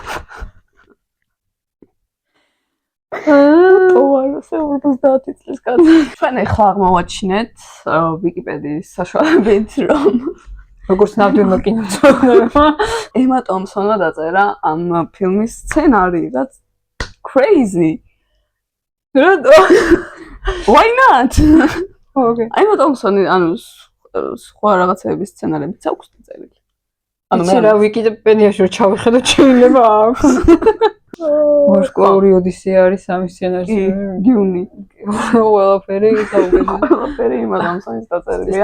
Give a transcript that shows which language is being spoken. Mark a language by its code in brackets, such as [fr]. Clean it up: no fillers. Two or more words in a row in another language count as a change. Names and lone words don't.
[ka] ოღონდ 50 წლის კაცი. ჩვენ ახლა აღმოვაჩინეთ ვიკიპედიის საშუალებით, რომ როგორც ნამდვილმა კინომცემელმა ემა ტომპსონმა დაწერა ამ ფილმის სცენარი, რაც crazy. [en] Why not? Okay. [ka] ემა ტომპსონი ანუ სხვა რაღაცების სცენარებიც აქვს დაწერილი. ანუ მე რა ვიკიპედიაში რომ ჩავიხედოთ შეიძლება აქვს. ვარსკვლავური ოდისეა არის სამი სცენარი. დიუნი. ყველაფერი ემა ტომპსონის დაწერილია.